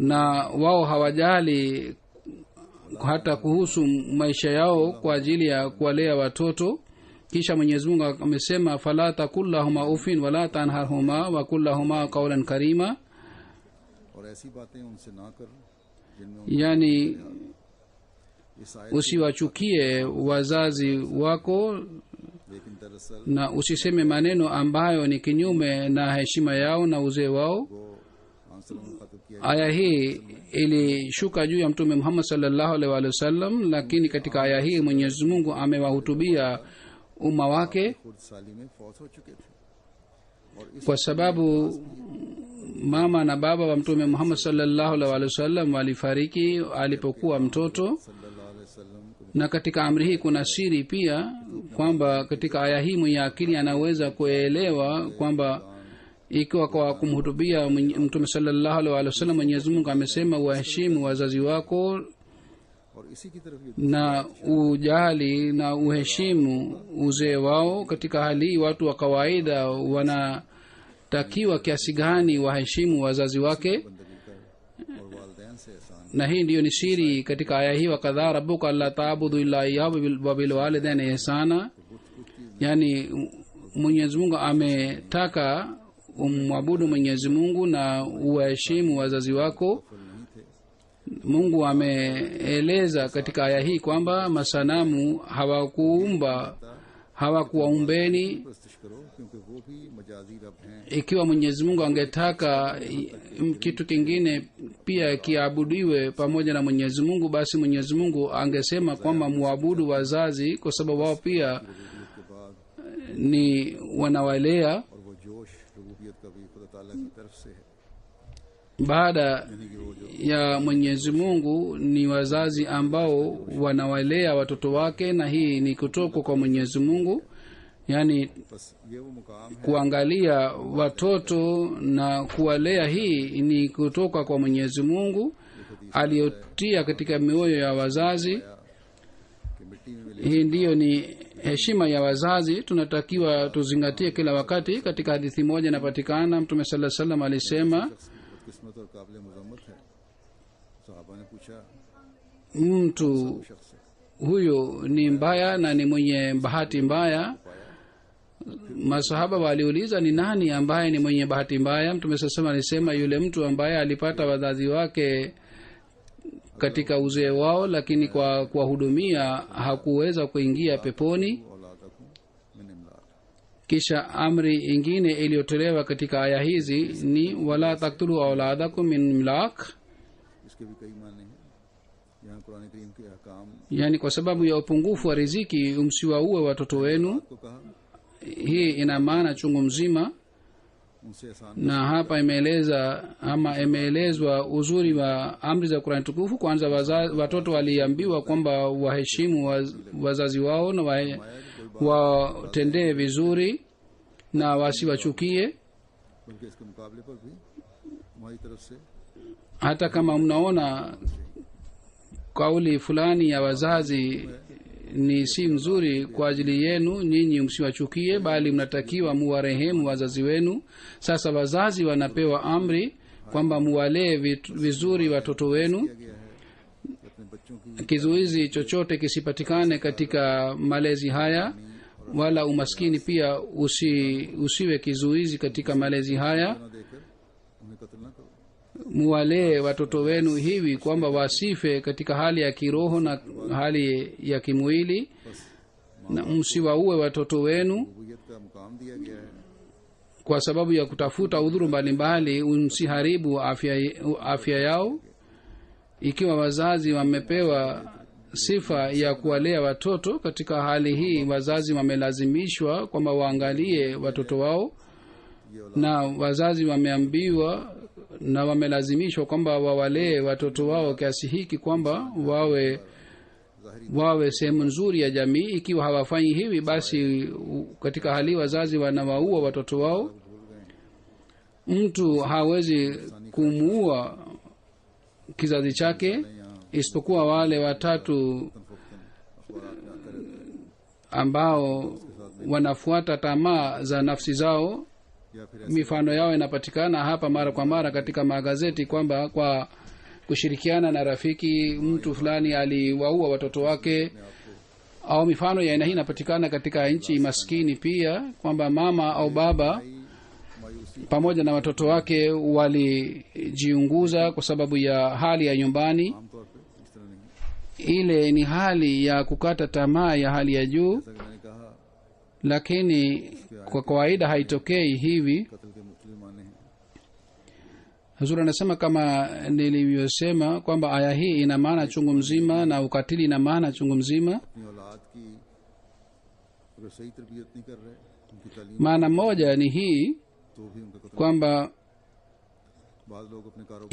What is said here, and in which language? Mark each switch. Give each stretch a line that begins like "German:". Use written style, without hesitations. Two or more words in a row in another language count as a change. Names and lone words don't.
Swahili: na wao hawajali hata kuhusu maisha yao kwa ajili ya kuwalea watoto. kisha Mwenyezi Mungu amesema
Arabic: فلا تقل لهما أف ولا تنهرهما وقل لهما قولا كريما,
Urdu: اور ایسی باتیں ان سے نہ کر جن میں
Swahili: yani
Urdu: اس آیت
Swahili: usiwachukie wazazi wako
Urdu: لیکن دراصل
Swahili: na usiseme maneno ambayo ni kinyume na heshima yao na uzee wao.
Urdu: وہ آنسر مخاطب کیا
Swahili: Aya hii ilishuka juu ya Mtume Muhammad
Arabic: صلى الله عليه وسلم,
Swahili: lakini katika aya hii Mwenyezi Mungu amewahutubia umma wake
Urdu: خود سالی میں فوت ہو چکے تھے اور اس
Swahili: kwa sababu mama na baba wa Mtume Muhammad
Arabic: صلى الله عليه وسلم
Swahili: walifariki alipokuwa mtoto.
Arabic: صلى الله عليه وسلم को
Swahili: Na katika amri hii kuna siri pia, kwamba katika aya hii mwenye akili anaweza kuelewa kwamba ikiwa kwa kumhutubia Mtume
Arabic: صلى الله عليه وسلم
Swahili: Mwenyezi Mungu amesema waheshimu wazazi wako
Urdu: اور اسی کی طرف یہ
Swahili: na ujali na uheshimu uzee wao. Katika hali hii watu wa kawaida wanatakiwa kiasi gani waheshimu wazazi wake,
Urdu: بندگی کر اور والدین سے احسان
Swahili: na hii ndiyo ni siri katika aya hii,
Arabic: وقضى ربك ألا تعبدوا إلا إياه وبالوالدين إحسانا.
Swahili: Yani Mwenyezi Mungu ametaka umwabudu Mwenyezi Mungu na uwaheshimu wazazi wako. Mungu ameeleza katika aya hii kwamba masanamu hawakuwaumbeni.
Urdu: پرستت کرو کیونکہ وہ بھی مجازی رب ہیں
Swahili: Ikiwa Mwenyezi Mungu angetaka kitu kingine pia kiabudiwe pamoja na Mwenyezi Mungu, basi Mwenyezi Mungu angesema kwamba muabudu wazazi, kwa sababu wao pia
Urdu: کے بعد
Swahili: ni wanawalea.
Urdu: اور وہ جوش ربوبیت کا بھی خدا تعالیٰ کی طرف سے ہے
Swahili: Baada ya Mwenyezi Mungu ni wazazi ambao wanawalea watoto wake, na hii ni kutoka kwa Mwenyezi Mungu. Yani
Urdu: بس یہ وہ مقام ہے
Swahili: kuangalia watoto na kuwalea, hii ni kutoka kwa Mwenyezi Mungu aliyotia katika mioyo ya wazazi.
Urdu: کہ مٹی میں ملے
Swahili: Hii ndiyo ni heshima ya wazazi, tunatakiwa tuzingatie kila wakati. Katika hadithi moja inapatikana Mtume
Arabic: صلى الله عليه وسلم
Swahili: alisema,
Urdu: قسمت اور قابل مذمت ہے. صحابہ نے پوچھا
Swahili: mtu
Urdu: شخص ہے
Swahili: huyo ni mbaya na ni mwenye bahati mbaya. Masahaba waliuliza ni nani ambaye ni mwenye bahati mbaya? Mtume sasa alisema yule mtu ambaye alipata wazazi wake katika uzee wao, lakini kwa kuwahudumia hakuweza kuingia peponi.
Arabic: أولادكم من إملاق
Swahili: Kisha amri ingine iliyotolewa katika aya hizi ni
Arabic: ولا تقتلوا أولادكم من إملاق,
Urdu: اس کے بھی کئی معنے ہیں. یہاں قرآن کریم کے احکام
Swahili: yani kwa sababu ya upungufu wa riziki msiwaue watoto wenu.
Urdu: کو کہا
Swahili: Hii ina maana chungu mzima,
Urdu: ان سے احسان
Swahili: na hapa imeelezwa uzuri wa amri za Qur'an tukufu. Kwanza watoto waliambiwa kwamba waheshimu wazazi wao na watendee vizuri na wasiwachukie.
Urdu: بلکہ اس کے مقابلے پر بھی ہماری طرف سے
Swahili: Hata kama mnaona kauli fulani ya wazazi ni si mzuri kwa ajili yenu, nyinyi msiwachukie, bali mnatakiwa muwarehemu wazazi wenu. Sasa wazazi wanapewa amri kwamba muwalee vizuri watoto wenu.
Urdu: کیا گیا ہے کہ اپنے بچوں کی
Swahili: Kizuizi chochote kisipatikane katika malezi haya, wala umaskini pia usiwe kizuizi katika malezi haya.
Urdu: نہ دے کر انہیں قتل نہ کرو
Swahili: Muwalee watoto wenu hivi kwamba wasife katika hali ya kiroho na hali ya kimwili, na msiwaue watoto wenu
Urdu: ربوبیت کا مقام دیا گیا ہے
Swahili: kwa sababu ya kutafuta udhuru mbalimbali. Msiharibu afya yao. Ikiwa wazazi wamepewa sifa ya kuwalea watoto, katika hali hii wazazi wamelazimishwa kwamba waangalie watoto wao, na wazazi wameambiwa na wamelazimishwa kwamba wawalee watoto wao kiasi hiki kwamba wawe sehemu nzuri ya jamii. Ikiwa hawafanyi hivi, basi katika hali wazazi wanawaua watoto wao. Mtu hawezi kumuua kizazi chake isipokuwa wale watatu
Urdu: اخبار میں آتے رہتے ہیں
Swahili: ambao wanafuata tamaa za nafsi zao.
Urdu: یا پھر
Swahili: Mifano yao inapatikana hapa mara kwa mara katika magazeti kwamba kwa kushirikiana na rafiki mtu fulani aliwaua watoto wake, au mifano ya aina hii inapatikana katika nchi maskini pia kwamba mama au baba
Urdu: मायूसी
Swahili: pamoja na watoto wake walijiunguza kwa sababu ya hali ya nyumbani.
Urdu: عام طور پر اس طرح نہیں.
Swahili: Ile ni hali ya kukata tamaa ya hali ya juu,
Urdu: جیسا کہ میں نے کہا
Swahili: lakini kwa kawaida haitokei hivi.
Urdu: قتل کے مختلف معنے ہیں.
Swahili: Huzuri anasema kama nilivyosema kwamba aya hii ina maana chungu mzima na ukatili ina maana chungu mzima.
Urdu: اپنی اولاد کی اگر صحیح تربیت نہیں کر رہے، ان کی تعلیم
Swahili: Maana moja ni hii
Urdu: تو بھی ان کا قتل.
Swahili: kwamba
Urdu: بعد لوگ اپنے کاروبار